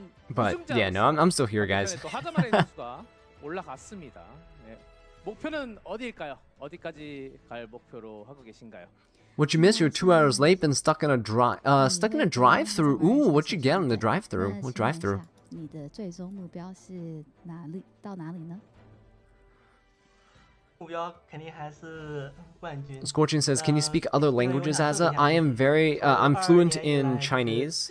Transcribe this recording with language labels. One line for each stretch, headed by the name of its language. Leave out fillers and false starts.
English: But yeah, no, I'm still here, guys.
Korean: 올라갔습니다. 목표는 어디일까요? 어디까지 갈 목표로 하고 계신가요?
English: What'd you miss? You're 2 hours late and stuck in a drive-through. Ooh, what'd you get on the drive-through? What drive-through?
Chinese: 你的最终目标是哪里？到哪里呢？目标肯定还是冠军。
English: Scorching says, "Can you speak other languages, Azza?" I am I'm fluent in Chinese.